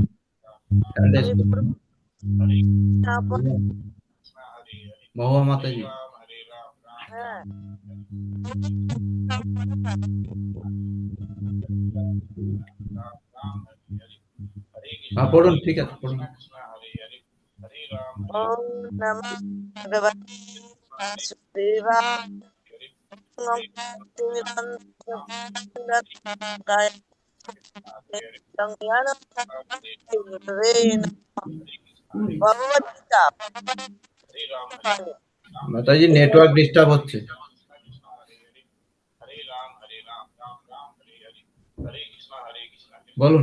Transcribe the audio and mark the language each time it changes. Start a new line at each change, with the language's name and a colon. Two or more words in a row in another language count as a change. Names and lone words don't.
Bangla: মহুয়া মাতাজি। হ্যাঁ, পড়ুন, ঠিক আছে, পড়ুন।
Sanskrit: ओम नमः भगवते वासुदेवाय।
Bangla: ভগবদ্গীতা মাতাজি, নেটওয়ার্ক ডিস্টার্ব হচ্ছে। বলুন।